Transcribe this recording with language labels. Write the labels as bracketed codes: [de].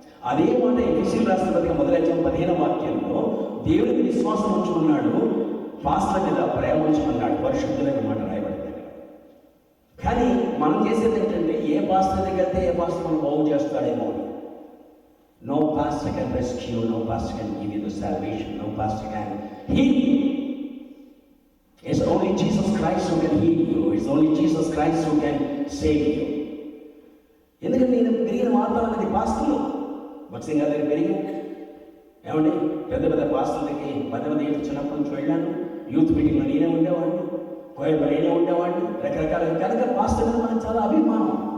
[te] అదే మాట ఎఫెసీయులకు రాసిన పత్రిక 1వ అధ్యాయం 15వ వాక్యంలో దేవునికి విశ్వాసం ఉంచమన్నాడు, పాస్టర్ మీద ప్రేమ ఉంచమన్నాడు. పరిశుద్ధులైన మాట రాయబడింది. కానీ మనం చేసేది ఏంటంటే, ఏ పాస్టర్ దగ్గరికి వెళ్తే ఏ పాస్టర్ మనం బాగు చేస్తాడేమో అని. [en] No pastor can rescue, no pastor can give you the salvation, no pastor can heal you. It's only Jesus Christ who can heal you. It's only Jesus Christ who can save you. [te] ఎందుకంటే నేను పెరిగిన వాతావరణం అది పాస్టర్లు. భక్సింగ్ గారి దగ్గర పెరిగా ఏమండి, పెద్ద పెద్ద పాస్టర్లకి 10 మంది చిన్నప్పటి నుంచి వెళ్ళాను. యూత్ మీటింగ్లో నేనే ఉండేవాడిని, కోయబడి నేనే ఉండేవాడిని. రకరకాల కనుక పాస్టర్ మీద మనకు చాలా అభిమానం.